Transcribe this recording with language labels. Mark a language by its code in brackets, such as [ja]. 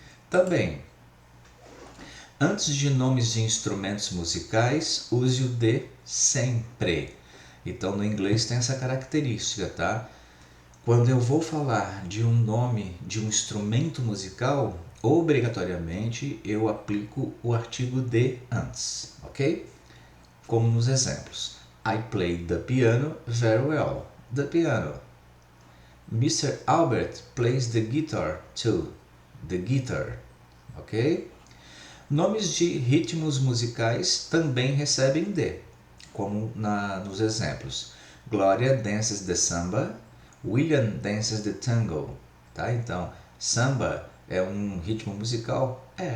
[pt] Também, antes de nomes de instrumentos musicais, use o de sempre. Então no inglês tem essa característica, tá? Quando eu vou falar de um nome de um instrumento musical, obrigatoriamente eu aplico o artigo de antes, ok? Como nos exemplos. [en] I play the piano very well. The piano. Mr. Albert plays the guitar too. The guitar. ok? [pt] Nomes de ritmos musicais também recebem D, como nos exemplos. [en] Glória dances the samba, William dances the tango, tá? [pt] Então, samba é um ritmo musical?